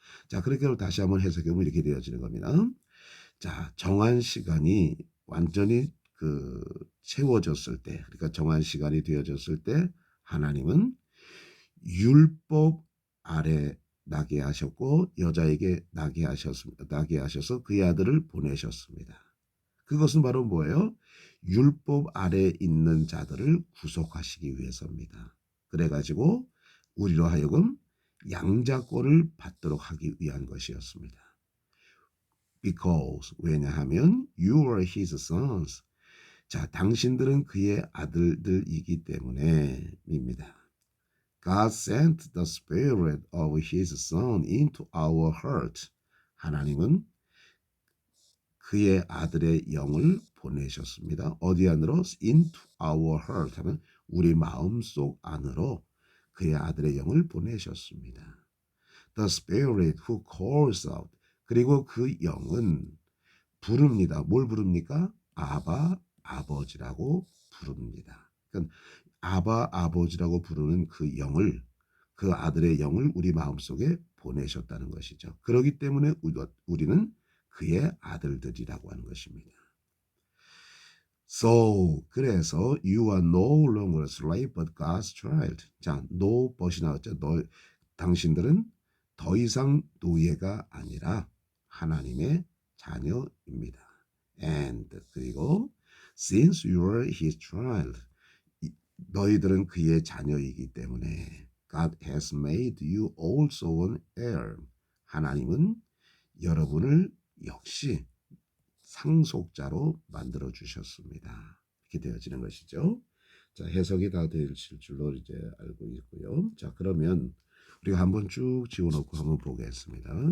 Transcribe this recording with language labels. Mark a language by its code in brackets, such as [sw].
[ko] 자, 그렇게 다시 한번 해석해보면 이렇게 되어지는 겁니다. 자, 정한 시간이 완전히 그 채워졌을 때, 그러니까 정한 시간이 되어졌을 때 하나님은 율법 아래 나게 하셨고 여자에게 나게 하셔서 그의 아들을 보내셨습니다. 그것은 바로 뭐예요? 율법 아래 있는 자들을 구속하시기 위해서입니다. 그래가지고 우리로 하여금 양자권을 받도록 하기 위한 것이었습니다. [en] Because [ko] 왜냐하면 [en] you are his sons. [ko] 자, 당신들은 그의 아들들이기 때문에입니다. [en] God sent the spirit of his son into our heart. [ko] 하나님은 그의 아들의 영을 보내셨습니다. 어디 안으로? [en] into our heart [ko] 하면 우리 마음속 안으로 그의 아들의 영을 보내셨습니다. [en] The spirit who calls out. [ko] 그리고 그 영은 부릅니다. 뭘 부릅니까? 아바 아버지라고 부릅니다. 그러니까 아바 아버지라고 부르는 그 영을 그 아들의 영을 우리 마음속에 보내셨다는 것이죠. 그렇기 때문에 우리는 그의 아들들이라고 하는 것입니다. [en] So [ko] 그래서 [en] you are no longer a slave but God's child. [ko] 자, [en] no but [ko] 이 나왔죠. 당신들은 더 이상 노예가 아니라 하나님의 자녀입니다. [en] And [ko] 그리고 [en] since you are his child [ko] 너희들은 그의 자녀이기 때문에 [en] God has made you also an heir. [ko] 하나님은 여러분을 역시 상속자로 만들어 주셨습니다. 이렇게 되어지는 것이죠. 자, 해석이 다 되실 줄로 이제 알고 있고요. 자, 그러면 우리가 한번 쭉 지워놓고 한번 보겠습니다.